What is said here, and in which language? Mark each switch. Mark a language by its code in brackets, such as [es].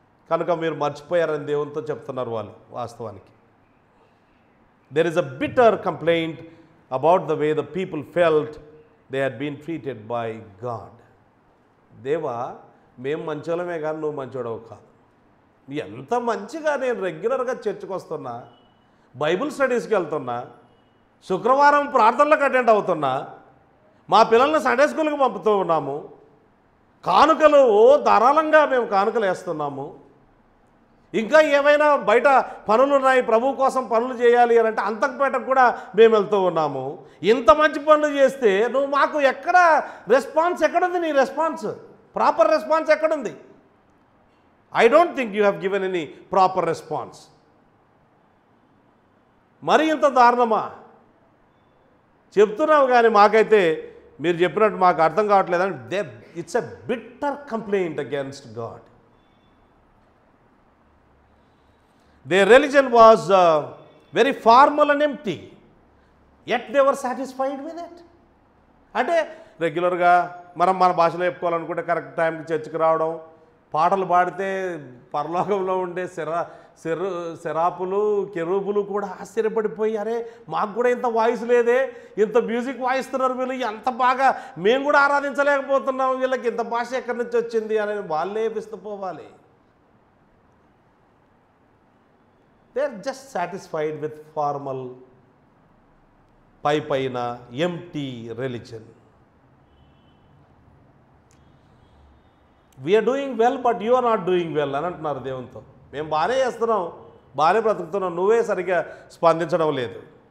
[te] కనుక మీరు మర్చిపోయారని దేవునితో చెప్తున్నారు వాళ్ళు. వాస్తవానికి [en] there is a bitter complaint about the way the people felt they had been treated by God. [te] దేవా, మేము మంచోళమే కానీ నువ్వు మంచోడవు కాదు. ఎంత మంచిగా నేను రెగ్యులర్గా చర్చికి వస్తున్నా, బైబిల్ స్టడీస్కి వెళ్తున్నా, శుక్రవారం ప్రార్థనలకు అటెండ్ అవుతున్నా, మా పిల్లల్ని సండే స్కూల్కి పంపుతూ ఉన్నాము, కానుకలు ధారాళంగా మేము కానుకలు వేస్తున్నాము, ఇంకా ఏమైనా బయట పనులు ఉన్నాయి, ప్రభు కోసం పనులు చేయాలి అని అంటే అంతకుపేటకు కూడా మేము వెళ్తూ ఉన్నాము. ఇంత మంచి పనులు చేస్తే నువ్వు మాకు ఎక్కడ రెస్పాన్స్ ఎక్కడుంది? నీ రెస్పాన్స్, ప్రాపర్ రెస్పాన్స్ ఎక్కడుంది? [en] I don't think you have given any proper response. [te] మరి ఇంత దారుణమా? చెప్తున్నావు కానీ మాకైతే మీరు చెప్పినట్టు మాకు అర్థం కావట్లేదని [en] It's a bitter complaint against God. Their religion was very formal and empty, yet they were satisfied with it. [te] అంటే రెగ్యులర్గా మనం మన భాషలో చెప్పుకోవాలనుకుంటే కరెక్ట్ టైంకి చర్చికి రావడం, పాటలు పాడితే పరలోకంలో ఉండే శరాపులు కెరూబులు కూడా ఆశ్చర్యపడిపోయి, అరే మాకు కూడా ఇంత వాయిస్ లేదే, ఇంత మ్యూజిక్ వాయిస్తున్నారు వీళ్ళు, ఎంత బాగా మేము కూడా ఆరాధించలేకపోతున్నాం, వీళ్ళకి ఇంత భాష ఎక్కడి నుంచి వచ్చింది అని వాళ్ళే విస్తుపోవాలి. [en] They are just satisfied with formal, [te] పైన [en] empty religion. We are doing well, but you are not doing well [te] అని అంటున్నారు దేవునితో. మేము బాగానే చేస్తున్నాం, బాగానే బ్రతుకుతున్నాం, నువ్వే సరిగ్గా స్పందించడం లేదు.